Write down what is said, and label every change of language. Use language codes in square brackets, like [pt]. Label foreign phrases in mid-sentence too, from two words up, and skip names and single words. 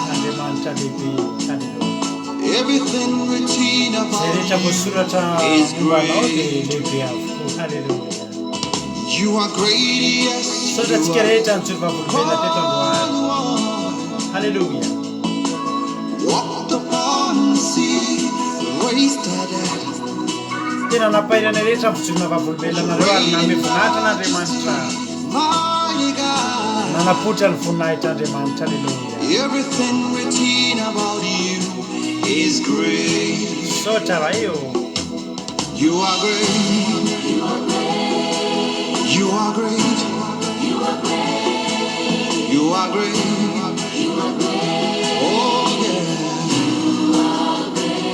[en] Everything written about you is great. You are great, yes, you are holy one. Hallelujah. Walked upon the sea, raised the dead. [mg] Tena napairana rehetra vijorona vavolombelonareo ary name voninahitra n'Andriamanitra. Nanapoitra ny voninahitr'Andriamanitra. [en] Hallelujah. Everything written about you is great. [mg] Sotra va io. [en] You are great. You are great. You are great. You are great. You are great. You are great. Oh yeah. You are great.